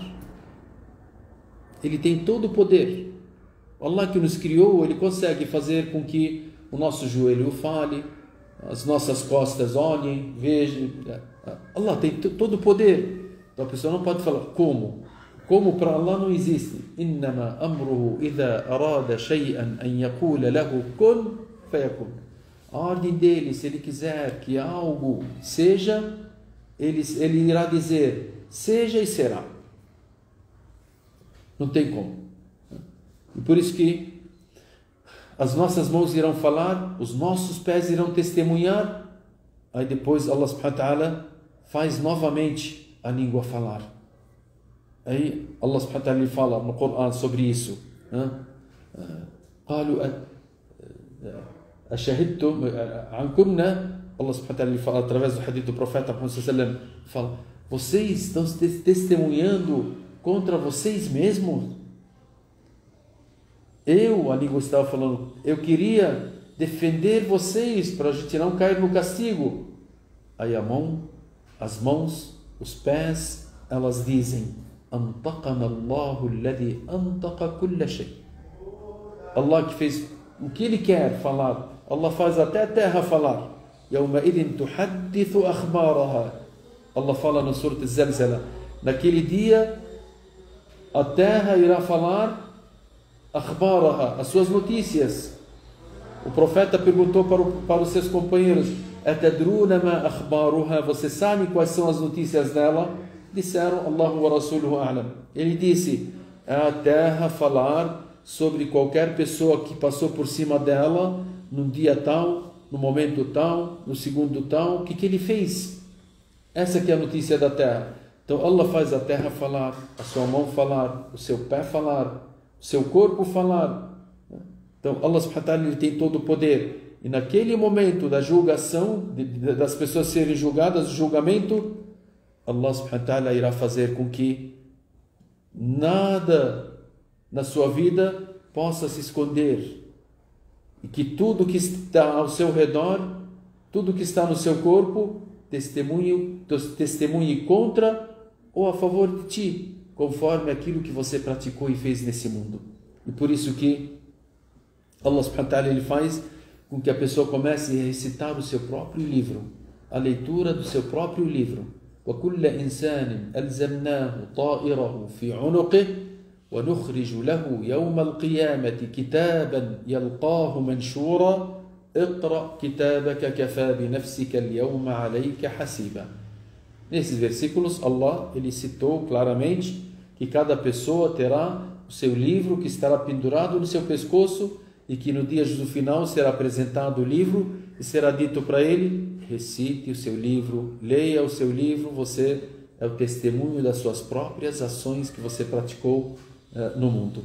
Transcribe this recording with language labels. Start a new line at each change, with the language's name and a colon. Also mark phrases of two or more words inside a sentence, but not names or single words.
Portuguese: Ele tem todo o poder. Allah que nos criou, ele consegue fazer com que o nosso joelho fale, as nossas costas olhem, vejam. Allah tem todo o poder. Então a pessoa não pode falar como. Como para Allah não existe.
Arabic: إنما أمره إذا أراد شيئا أن يقول له كن فيكون.
Portuguese: A ordem dele, se ele quiser que algo seja, ele irá dizer seja e será. Não tem como. E por isso que as nossas mãos irão falar, os nossos pés irão testemunhar, aí depois
Arabic: الله سبحانه وتعالى
Portuguese: faz novamente a língua falar. Aí
Arabic: الله سبحانه وتعالى
Portuguese: fala no Coran sobre isso.
Arabic: قالوا أشهدتم عنكنا. الله سبحانه وتعالى
Portuguese: fala através do hadith do profeta Muhammad
Arabic: صلى الله عليه وسلم,
Portuguese: fala: vocês estão testemunhando contra vocês mesmos? A língua estava falando, eu queria defender vocês para a gente não cair no castigo. Aí as mãos, os pés, elas dizem:
Arabic: أنطقنا الله الذي أنطق كل شيء.
Portuguese: Allah que fez o que Ele quer falar. Allah faz até a terra falar.
Arabic: يومئذ تحدث أخبارها.
Portuguese: Allah fala no Surah Az-Zalzala. Naquele dia, a terra irá falar akhbaraha, as suas notícias. O profeta perguntou para os seus companheiros:
Arabic: أتدرون ما أخبارها?
Portuguese: Você sabe quais são as notícias dela? Disseram:
Arabic: الله ورسوله أعلم.
Portuguese: Ele disse: a terra falar sobre qualquer pessoa que passou por cima dela num dia tal, no momento tal, no segundo tal, o que ele fez. Essa que é a notícia da terra. Então Allah faz a terra falar, a sua mão falar, o seu pé falar, o seu corpo falar.
Arabic: Então الله سبحانه وتعالى,
Portuguese: ele tem todo o poder. E naquele momento da julgação, das pessoas serem julgadas, o julgamento,
Arabic: الله سبحانه وتعالى
Portuguese: irá fazer com que nada na sua vida possa se esconder. E que tudo que está ao seu redor, tudo que está no seu corpo, testemunhe contra ou a favor de ti, conforme aquilo que você praticou e fez nesse mundo. E por isso que
Arabic: الله سبحانه وتعالى,
Portuguese: ele faz com que a pessoa comece a recitar o seu próprio livro, a leitura do seu próprio livro.
Arabic: وَكُلَّ إِنسَانٍ أَلْزَمْنَاهُ طَائِرَهُ فِي عُنُقِهِ وَنُخْرِجُ لَهُ يَوْمَ الْقِيَامَةِ كِتَابًا يَلْقَاهُ مَنْشُورًا اقرأ كتابك كفى بنفسك اليوم عليك حسيبا.
Portuguese: Nesses versículos, Allah ele citou claramente que cada pessoa terá o seu livro que estará pendurado no seu pescoço e que no dia do final será apresentado o livro e será dito para ele: recite o seu livro, leia o seu livro, você é o testemunho das suas próprias ações que você praticou no mundo.